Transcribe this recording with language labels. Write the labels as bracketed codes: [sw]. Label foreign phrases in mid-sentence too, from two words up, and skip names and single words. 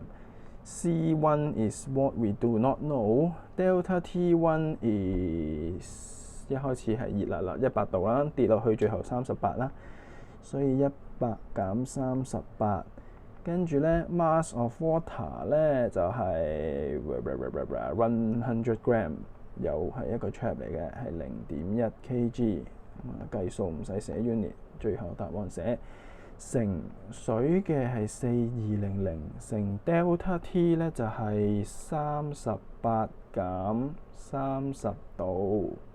[en] C1 is what we do not know. Delta T1 is [yue] 一開始係熱辣辣100度啦，跌落去最後38啦，所以100減38，跟住咧 [en] mass of water [yue] 咧就係 100 gram， 又係一個 trap 嚟嘅，係0.1 kg。計數唔使寫 unit， 最後答案寫乘水嘅係4200乘 [en] delta T [yue] 咧就係38減30度。